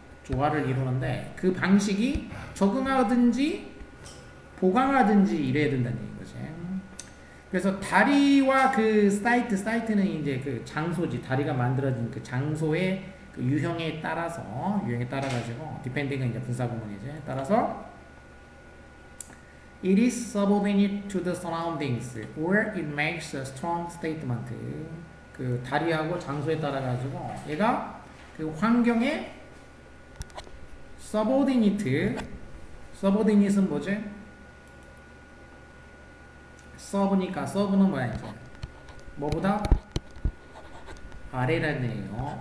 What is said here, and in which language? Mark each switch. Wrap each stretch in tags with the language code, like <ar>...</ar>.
<ko>조화를 이루는데 그 방식이 적응하든지 보강하든지 이래야 된다는 얘기인 거지. 그래서 다리와 그 사이트는 이제 그 장소지. 다리가 만들어진 그 장소의 그 유형에 따라가지고 depending은 이제 분사구문이지.</ko> <en>따라서 it is subordinate to the surroundings or it makes a strong statement.</en> <ko>그 다리하고 장소에 따라가지고 얘가 그 환경에 subordinate은 뭐지? 서브니까 서브는 뭐야 이제? 뭐보다 아래라는 얘기예요.</ko>